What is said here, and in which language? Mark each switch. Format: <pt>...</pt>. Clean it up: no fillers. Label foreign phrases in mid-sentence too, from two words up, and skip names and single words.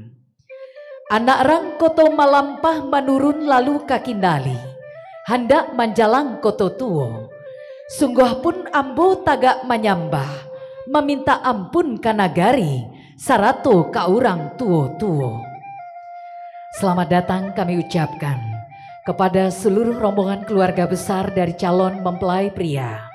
<min>Anak rang koto malampah menurun lalu kakindali, hendak menjalang koto tuo. Sungguh pun ambo tagak menyambah, meminta ampun kanagari, sarato ka urang tuo-tuo.</min> <id>Selamat datang kami ucapkan kepada seluruh rombongan keluarga besar dari calon mempelai pria.</id>